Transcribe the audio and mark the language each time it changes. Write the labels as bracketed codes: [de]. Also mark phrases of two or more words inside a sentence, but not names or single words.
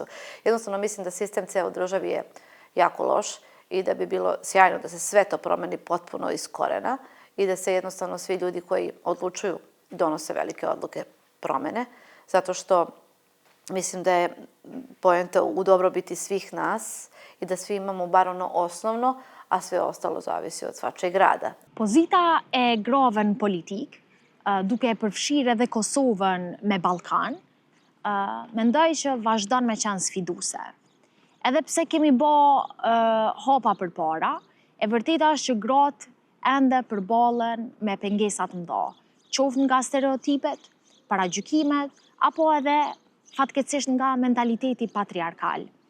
[sr] Jednostavno mislim da sistem ceo u državi je jako loš i da bi bilo sjajno da se sve to promeni potpuno iz korena i da se jednostavno svi ljudi koji odlučuju donose velike odluke promene, zato što mislim da je poenta u dobrobiti svih nas i da svi imamo bar ono osnovno, a sve ostalo zavisi od svačeg rada. [sq] Pozita e graven politik, duke e përfshirë edhe Kosovën me Ballkan, mendoj që vazhdon me qenë sfiduse. Edhe pse kemi bë hapa përpara, e vërteta është që gratë ende përballen me pengesat mëdha, qoftë nga stereotipet, paragjykimet, apo edhe fatkeqësisht nga mentaliteti patriarkal.